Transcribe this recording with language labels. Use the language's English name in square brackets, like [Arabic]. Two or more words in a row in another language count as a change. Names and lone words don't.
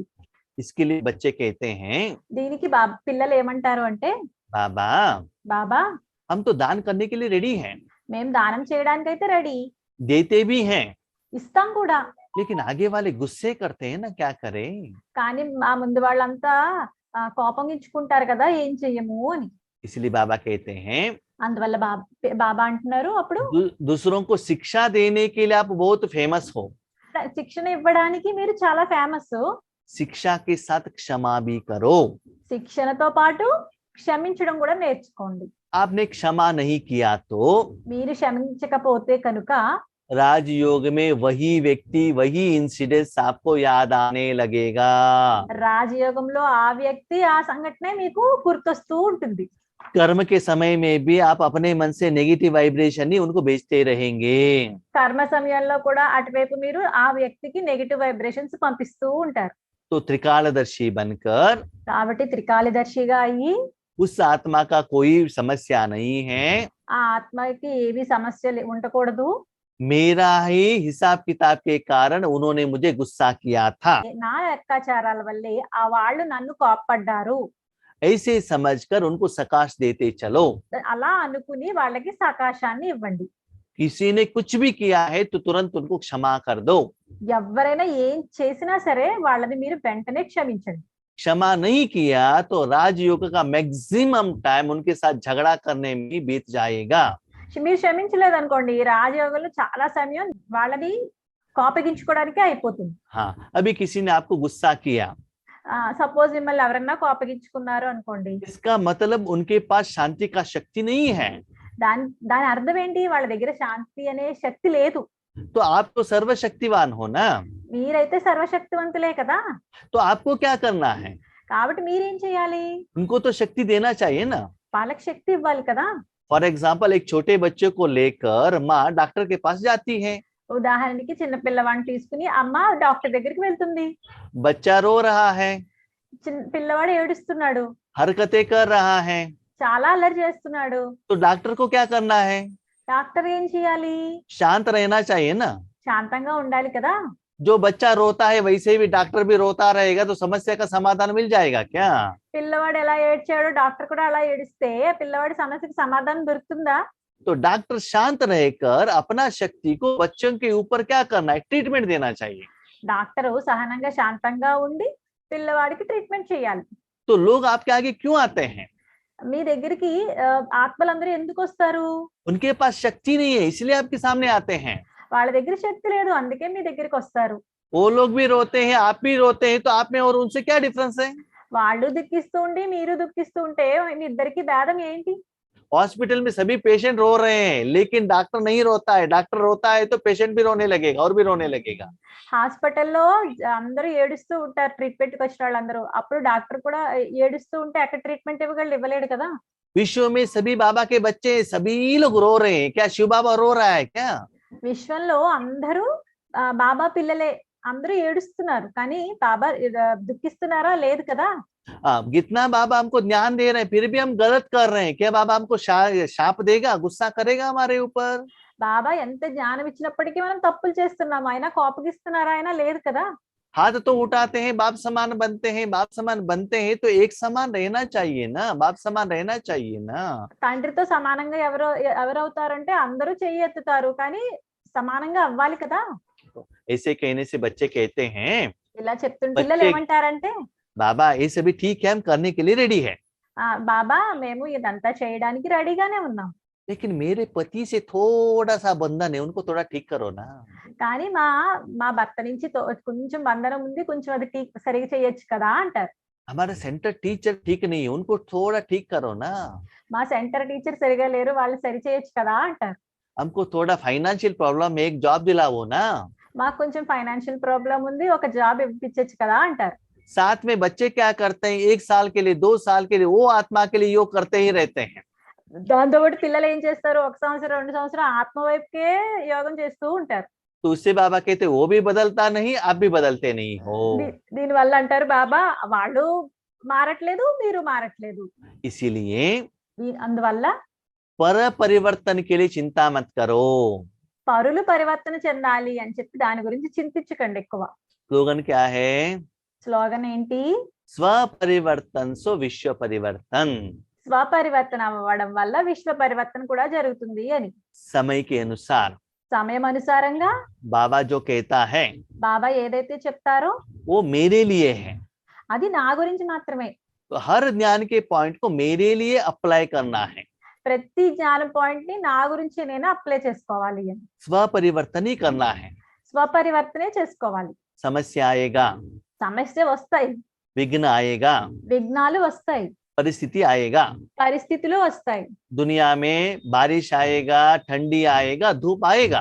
[Hindi] इसके लिए बच्चे कहते हैं, [Telugu] దీనికి పిల్లలు ఏమంటారు అంటే, [Hindi] बाबा [Telugu] బాబా [Hindi] हम तो दान करने के लिए रेडी हैं, [Telugu] మేము దానం చేయడానికి అయితే రెడీ, [Hindi] देते भी हैं, [Telugu] ఇస్తాం కూడా. [Hindi] लेकिन आगे वाले गुस्से करते हैं ना, क्या करें? [Telugu] కానీ మా ముందు వాళ్ళంతా కోపగించుకుంటారు కదా, ఏం చెయ్యము అని. [Hindi] इसलिए बाबा कहते हैं, [Telugu] అందువల్ల బాబా అంటున్నారు, అప్పుడు [Hindi] दूसरों को शिक्षा देने के लिए आप बहुत फेमस हो, [Telugu] శిక్షణ ఇవ్వడానికి మీరు చాలా ఫేమస్, [Hindi] शिक्षा के साथ क्षमा भी करो. [Telugu] శిక్షణతో పాటు క్షమించడం కూడా నేర్చుకోండి. [Hindi] आपने क्षमा नहीं किया तो [Telugu] మీరు క్షమించకపోతే కనుక [Hindi] राजयोग में वही व्यक्ति वही इंसिडेंट्स आपको याद आने लगेगा. [Telugu] రాజయోగంలో ఆ వ్యక్తి ఆ సంఘటనే మీకు గుర్తొస్తూ ఉంటుంది. [Hindi] कर्म के समय में भी आप अपने मन से [English] negative vibration [Hindi] ही उनको भेजते रहेंगे. [Telugu] కర్మ సమయంలో కూడా అటువైపు మీరు ఆ వ్యక్తికి [English] negative vibrations [Telugu] పంపిస్తూ ఉంటారు. [Hindi] तो त्रिकालदर्शी बनकर [Telugu] కాబట్టి త్రికాలదర్శిగా అయ్యి [Hindi] उस आत्मा का कोई समस्या नहीं है, [Telugu] ఆ ఆత్మకి ఏవి సమస్యలు ఉండకూడదు, [Hindi] मेरा ही हिसाब किताब के कारण उन्होंने मुझे गुस्सा किया था, [Telugu] నా లెక్కాచారాల వల్లే ఆ వాళ్ళు నన్ను కోప్పడ్డారు, [Hindi] ऐसे समझकर उनको सकाश देते चलो. [Telugu] అలా అనుకుని వాళ్ళకి సకాశాన్ని ఇవ్వండి. [Hindi] किसी ने कुछ भी किया है तो तुरंत उनको क्षमा कर दो. [Telugu] ఎవరైనా ఏం చేసినా సరే వాళ్ళని మీరు వెంటనే క్షమించండి. [Hindi] क्षमा नहीं किया तो राजयोग का [English] maximum time [Hindi] उनके साथ झगड़ा करने में ही बीत जाएगा. [Telugu] మీరు క్షమించలేదు అనుకోండి, రాజయోగంలో చాలా సమయం వాళ్ళని కోపగించుకోవడానికే అయిపోతుంది. [Hindi] हाँ, अभी किसी ने आपको गुस्सा किया, [Telugu] సపోజ్ మిమ్మల్ని ఎవరన్నా కోపగించుకున్నారు అనుకోండి, [Hindi] इसका मतलब उनके पास शांति का शक्ति नहीं है. [Telugu] దాని అర్థం ఏంటి, వాళ్ళ దగ్గర శాంతి అనే శక్తి లేదు. [Hindi] तो आप तो सर्वशक्तिवान हो ना, [Telugu] మీరైతే సర్వశక్తివంతులే కదా, [Hindi] तो आपको क्या करना है? [Telugu] కాబట్టి మీరేం చేయాలి, [Hindi] उनको तो शक्ति देना चाहिए ना. [Telugu] వాళ్ళకి శక్తి ఇవ్వాలి కదా. [English] for example [Hindi] एक छोटे बच्चे को लेकर माँ डॉक्टर के पास जाती है, [Telugu] ఉదాహరణకి చిన్న పిల్లవాడిని తీసుకుని అమ్మ డాక్టర్ దగ్గరికి వెళ్తుంది. [Hindi] बच्चा रो रहा है, [Telugu] పిల్లవాడు ఏడుస్తున్నాడు, [Hindi] हरकतें कर रहा है, [Telugu] చాలా అల్లరి చేస్తున్నాడు, [Hindi] तो डॉक्टर को क्या करना है? [Telugu] డాక్టర్ ఏం చేయాలి, [Hindi] शांत रहना चाहिए ना. [Telugu] శాంతంగా ఉండాలి కదా. [Hindi] जो बच्चा रोता है वैसे भी डॉक्टर भी रोता रहेगा तो समस्या का समाधान मिल जाएगा क्या? [Telugu] పిల్లవాడు ఎలా ఏడ్చాడో డాక్టర్ కూడా అలా ఏడిస్తే పిల్లవాడి సమస్యకి సమాధానం దొరుకుతుందా? [Hindi] तो डॉक्टर शांत रहकर अपना शक्ति को बच्चों के ऊपर क्या करना है? ट्रीटमेंट देना चाहिए. [Telugu] డాక్టర్ సహనంగా శాంతంగా ఉండి పిల్లవాడికి ట్రీట్మెంట్ చేయాలి. [Hindi] तो लोग आपके आगे क्यों आते हैं? [Telugu] మీ దగ్గరికి ఆత్మలందరూ ఎందుకు వస్తారు? [Hindi] उनके पास शक्ति नहीं है इसलिए आपके सामने आते हैं. [Telugu] వాళ్ళ దగ్గర శక్తి లేదు, అందుకే మీ దగ్గరికి వస్తారు. [Hindi] वो लोग भी रोते हैं, आप भी रोते हैं, तो आप में और उनसे क्या डिफरेंस है? [Telugu] వాళ్ళు దుఃఖిస్తూ ఉండి మీరు దుఃఖిస్తూ ఉంటే మీ ఇద్దరికి భేదం ఏంటి? [Hindi] हॉस्पिटल में सभी पेशेंट रो रहे हैं लेकिन डॉक्टर नहीं रोता है. डॉक्टर रोता है तो पेशेंट भी रोने लगेगा और भी रोने लगेगा. [Telugu] హాస్పిటల్లో అందరూ ఏడుస్తూ ఉంటారు, ట్రీట్మెంట్ కి వచ్చిన వాళ్ళందరూ, అప్పుడు డాక్టర్ కూడా ఏడుస్తూ ఉంటే అక్కడ ట్రీట్మెంట్ ఇవ్వలేడు కదా. [Hindi] विश्व में सभी बाबा के बच्चे सभी लोग रो रहे हैं, क्या शिव बाबा रो रहा है क्या? [Telugu] విశ్వంలో అందరూ బాబా పిల్లలే, అందరూ ఏడుస్తున్నారు, కానీ బాబా దుఃఖిస్తున్నారా? లేదు కదా. [Hindi] कितना बाबा हमको ज्ञान दे रहे हैं फिर भी हम गलत कर रहे हैं, क्या बाबा हमको शाप देगा, गुस्सा करेगा हमारे ऊपर? [Telugu] బాబా ఎంత జ్ఞానం ఇచ్చినప్పటికీ మనం తప్పులు చేస్తున్నాం, ఆయన కోపగిస్తున్నారా? ఆయన లేదు కదా. [Hindi] हाथ तो उठाते हैं, बाप समान बनते हैं, बाप समान बनते हैं तो एक समान रहना चाहिए ना, बाप समान रहना चाहिए ना. [Telugu] తండ్రితో సమానంగా ఎవరవుతారంటే అందరూ చెయ్యి ఎత్తుతారు, కానీ సమానంగా అవ్వాలి కదా. [Hindi] ऐसे कहने से बच्चे कहते हैं, [Telugu] ఇలా చెప్తుంటే పిల్లలు ఏమంటారంటే, [Hindi] बाबा ये सभी ठीक है, हम करने के लिए रेडी है, [Telugu] బాబా మేము ఇదంతా చేయడానికి రెడీగానే ఉన్నాం, [Hindi] लेकिन मेरे पति से थोड़ा सा बंधन है, उनको थोड़ा ठीक करो ना. [Telugu] కానీ మా భర్త నుంచి కొంచెం బంధనం ఉంది, కొంచెం అది సరిగా చేయొచ్చు కదా అంటారు. [Hindi] हमारा [English] centre teacher [Hindi] ठीक नहीं है, उनको थोड़ा ठीक करो ना. [Telugu] మా [English] centre teacher [Telugu] సరిగా లేరు, వాళ్ళు సరి చేయొచ్చు కదా అంటారు. [Hindi] हमको थोड़ा [English] financial problem [Hindi] है, एक जॉब दिलाओ ना. [Telugu] మాకు కొంచెం [English] financial problem [Telugu] ఉంది, ఒక జాబ్ ఇప్పించచ్చు కదా అంటారు. [Hindi] साथ में बच्चे क्या करते हैं, 1 साल के लिए 2 साल के लिए वो आत्मा के लिए योग करते ही रहते हैं. [Telugu] దాంతో పాటు పిల్లలు ఏం చేస్తారు, 1 సంవత్సరం 2 సంవత్సరం ఆత్మ వైపుకే యోగం చేస్తూ ఉంటారు. [Hindi] तो उससे बाबा कहते वो भी बदलता नहीं, आप भी बदलते नहीं हो. [Telugu] దీని వల్ల అంటారు బాబా వాళ్ళు మారట్లేదు, మీరు మారట్లేదు. [Hindi] इसीलिए [Telugu] అందువల్ల [Hindi] पर परिवर्तन के लिए चिंता मत करो। [Telugu] పరులు పరివర్తన చెందాలి అని చెప్పి దాని గురించి చింతించకండి ఎక్కువ. [Hindi] स्लोगन क्या है? [Telugu] స్లోగన్ ఏంటి? [Hindi] स्व परिवर्तन सो विश्व परिवर्तन। [Telugu] స్వపరివర్తన అవ్వడం వల్ల విశ్వ పరివర్తన కూడా జరుగుతుంది అని. [Hindi] समय के अनुसार [Telugu] సమయం అనుసారంగా [Hindi] बाबा जो कहता है [Telugu] బాబా ఏదైతే చెప్తారో [Hindi] वो मेरे लिए है। [Telugu] అది నా గురించి మాత్రమే. [Hindi] तो हर ज्ञान के पॉइंट को मेरे लिए अप्लाई करना है। [Telugu] ప్రతి జ్ఞానం పాయింట్ ని నా గురించి నేను అప్లై చేసుకోవాలి అని. [Hindi] स्व परिवर्तन ही करना है। [Telugu] స్వపరివర్తనే చేసుకోవాలి. [Hindi] समस्या आएगा, [Telugu] సమస్య వస్తాయి, [Hindi] विघ्न आएगा, [Telugu] విఘ్నాలు వస్తాయి, [Hindi] परिस्थिति आएगा, [Telugu] పరిస్థితులు వస్తాయి. [Hindi] दुनिया में बारिश आएगा, ठंडी आएगा, धूप आएगा।